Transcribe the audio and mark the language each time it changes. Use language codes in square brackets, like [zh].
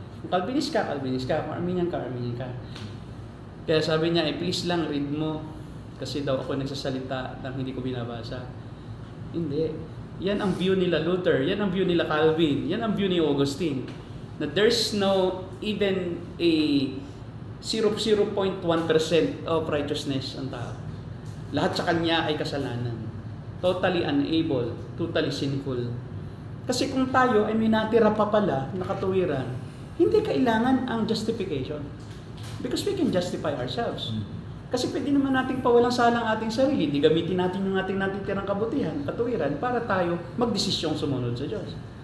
[tl] Kung Calvinist ka, Calvinist ka. Kung Arminian ka, Arminian ka. Kaya sabi niya, please lang read mo kasi daw ako nagsasalita nang hindi ko binabasa. Hindi. Yan ang view nila Luther, yan ang view nila Calvin, yan ang view ni Augustine. [en] Na there's no even a 0.1% of righteousness [tl] ang tao. Lahat sa kanya ay kasalanan. [en] Totally unable, totally sinful. [tl] Kasi kung tayo ay may natira pa pala na katuwiran, hindi kailangan ang justification. [en] Because we can justify ourselves. [tl] Kasi pwede naman nating pawalang sala ang ating sarili. Di gamitin natin yung ating natitirang kabutihan, katuwiran, para tayo magdesisyong sumunod sa Diyos.